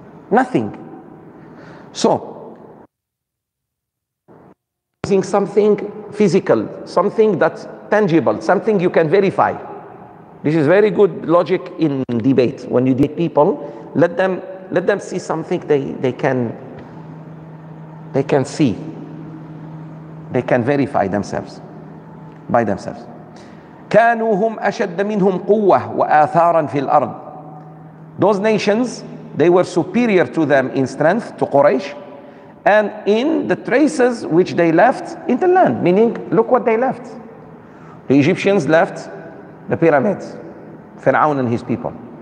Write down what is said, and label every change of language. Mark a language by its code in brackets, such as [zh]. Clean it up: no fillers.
[en] Nothing. So, using something physical, something that's tangible, something you can verify. This is very good logic in debate. When you debate people, let them see something they can see. They can verify themselves by themselves. [ar] كانوا هم أشد منهم قوة وآثارا في الأرض. [en] Those nations, they were superior to them in strength, to Quraysh, and in the traces which they left in the land. Meaning, look what they left. The Egyptians left the pyramids, Fir'aun and his people.